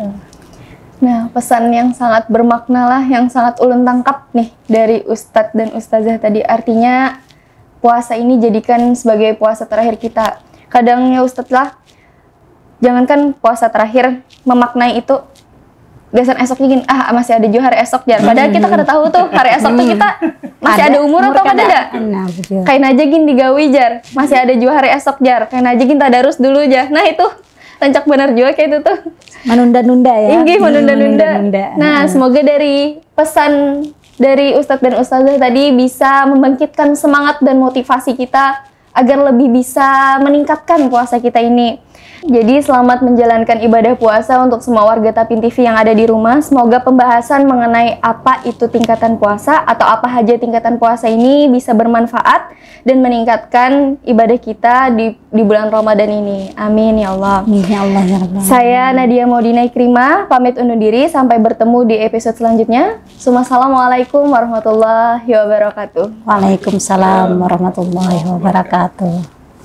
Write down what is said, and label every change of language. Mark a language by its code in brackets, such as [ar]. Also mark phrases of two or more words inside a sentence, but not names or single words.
[bjn] Nah, pesan yang sangat bermakna lah, yang sangat ulun tangkap nih dari Ustadz dan Ustazah tadi. [id] Artinya puasa ini jadikan sebagai puasa terakhir kita. [bjn] Kadang ya Ustadz lah, jangankan puasa terakhir, memaknai itu biasanya esoknya gini, masih ada juga hari esok jar. Padahal kita kada tahu tuh hari esok tuh kita masih ada umur atau kada ada. Kain aja gini digawi jar, masih ada juga hari esok jar. Kain aja gini tadarus dulu jar. Nah itu rancak benar juga kayak itu tuh. [id] Menunda-nunda ya. [bjn] Inggih, menunda-nunda. [id] Nah, semoga dari pesan dari Ustadz dan Ustazah tadi bisa membangkitkan semangat dan motivasi kita agar lebih bisa meningkatkan puasa kita ini. Jadi selamat menjalankan ibadah puasa untuk semua warga Tapin TV yang ada di rumah. Semoga pembahasan mengenai apa itu tingkatan puasa atau apa aja tingkatan puasa ini bisa bermanfaat dan meningkatkan ibadah kita di bulan Ramadan ini. Amin ya Allah. Ya Allah, ya Allah. Saya Nadia Maudina Ikrimah, pamit undur diri sampai bertemu di episode selanjutnya. [ar] السلام عليكم ورحمة الله وبركاته. وعليكم السلام ورحمة الله وبركاته.